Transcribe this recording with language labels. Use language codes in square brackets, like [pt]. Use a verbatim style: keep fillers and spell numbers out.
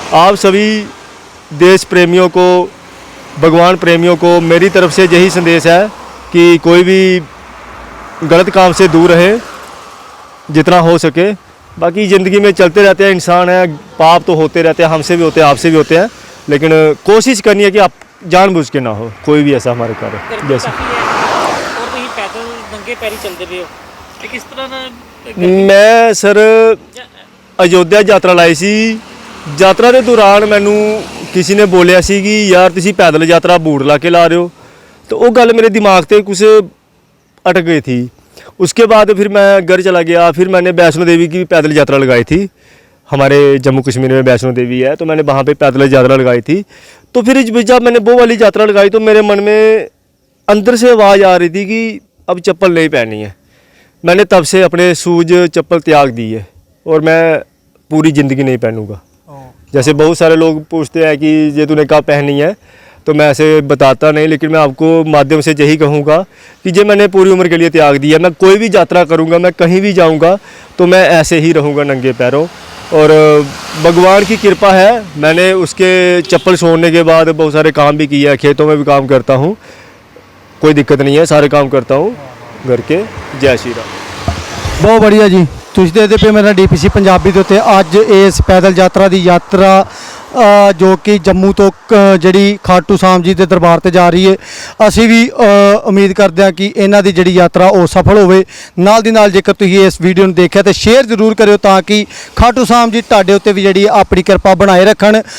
[hi] आप सभी देश प्रेमियों को, भगवान प्रेमियों को मेरी तरफ से यही संदेश है कि कोई भी गलत काम से दूर रहे जितना हो सके। बाकी ज़िंदगी में चलते रहते हैं, इंसान है, पाप तो होते रहते हैं, हमसे भी होते हैं, आपसे भी होते हैं, लेकिन कोशिश करनी है कि आप जानबूझ के ना हो कोई भी ऐसा हमारे कार्य। [pa] ਗਰਮੀ [hi] जैसे [pa] ਕਾਫੀ ਹੈ ਔਰ ਤੁਸੀਂ ਪੈਦਲ ਨੰਗੇ ਪੈਰੀ ਚੱਲਦੇ ਪਏ ਹੋ ਤੇ ਕਿਸ ਤਰ੍ਹਾਂ ਦਾ ਗਰਮੀ ਮੈਂ ਸਰ ਜਾਂ- ਅਯੋਧਿਆ ਯਾਤਰਾ ਲਾਈ ਸੀ, ਯਾਤਰਾ ਦੇ ਦੌਰਾਨ ਮੈਨੂੰ ਕਿਸੇ ਨੇ ਬੋਲਿਆ ਸੀ ਕਿ ਯਾਰ ਤੁਸੀਂ ਪੈਦਲ ਯਾਤਰਾ ਬੂਟ ਲਾ ਕੇ ਲਾ ਰਹੇ ਹੋ, [hi] तो वो गल मेरे दिमाग से कुछ अटक गई थी। उसके बाद फिर मैं घर चला गया, फिर मैंने वैष्णो देवी की पैदल यात्रा लगाई थी। हमारे जम्मू कश्मीर में वैष्णो देवी है तो मैंने वहाँ पे पैदल यात्रा लगाई थी। तो फिर जब जब मैंने वो वाली यात्रा लगाई तो मेरे मन में अंदर से आवाज़ आ रही थी कि अब चप्पल नहीं पहननी है। मैंने तब से अपने शूज चप्पल त्याग दी है और मैं पूरी ज़िंदगी नहीं पहनूंगा। जैसे बहुत सारे लोग पूछते हैं कि ये तूने कब पहनी है, तो मैं ऐसे बताता नहीं, लेकिन मैं आपको माध्यम से यही कहूँगा कि ये मैंने पूरी उम्र के लिए त्याग दिया। मैं कोई भी यात्रा करूँगा, मैं कहीं भी जाऊँगा तो मैं ऐसे ही रहूँगा नंगे पैरों। और अ, भगवान की कृपा है, मैंने उसके चप्पल छोड़ने के बाद बहुत सारे काम भी किए हैं, खेतों में भी काम करता हूँ, कोई दिक्कत नहीं है, सारे काम करता हूँ घर के। जय श्री राम। [pa] ਬਹੁਤ ਬੜੀਆ ਜੀ, ਤੁਸੀਂ ਦੇਖਦੇ ਪਏ ਮੇਰਾ ਡੀਪੀਸੀ ਪੰਜਾਬੀ ਦੇ ਉੱਤੇ ਅੱਜ ਇਸ ਪੈਦਲ ਯਾਤਰਾ ਦੀ ਯਾਤਰਾ ਅ, ਜੋ ਕਿ ਜੰਮੂ ਤੋਂ ਕ- ਜਿਹੜੀ ਖਾਟੂ ਸ਼ਾਮ ਜੀ ਦੇ ਦਰਬਾਰ ਤੇ ਜਾ ਰਹੀ ਹੈ। ਅਸੀਂ ਵੀ ਅ, ਉਮੀਦ ਕਰਦੇ ਹਾਂ ਕਿ ਇਹਨਾਂ ਦੀ ਜਿਹੜੀ ਯਾਤਰਾ ਉਹ ਸਫਲ ਹੋਵੇ। ਨਾਲ ਦੀ ਨਾਲ ਜੇਕਰ ਤੁਸੀਂ ਇਸ ਵੀਡੀਓ ਨੂੰ ਦੇਖਿਆ ਤੇ ਸ਼ੇਅਰ ਜ਼ਰੂਰ ਕਰਿਓ ਤਾਂ ਕਿ ਖਾਟੂ ਸ਼ਾਮ ਜੀ ਤੁਹਾਡੇ ਉੱਤੇ ਵੀ ਜਿਹੜੀ ਆਪਣੀ ਕਿਰਪਾ ਬਣਾਏ ਰੱਖਣ।